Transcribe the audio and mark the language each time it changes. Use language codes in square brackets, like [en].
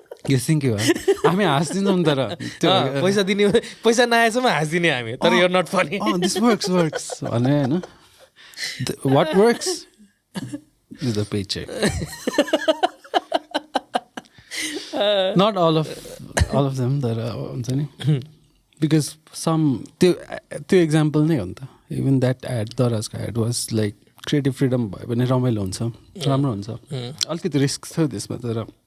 [ne] यो थिङ्क हामी हाँसिदिन्छौँ तर पैसा दिने पैसा नआएसम्म हाँसिदिने हामी तर यो नट फनी दिस वर्क्स भने होइन [en] what works is the paycheck. Not all of them that [ne] हुन्छ नि because some त्यो example नै हो नि त even that ad दराजको ad [en] was like creative freedom [ne] भयो भने रमाइलो हुन्छ राम्रो हुन्छ अलिकति रिस्क थियो त्यसमा तर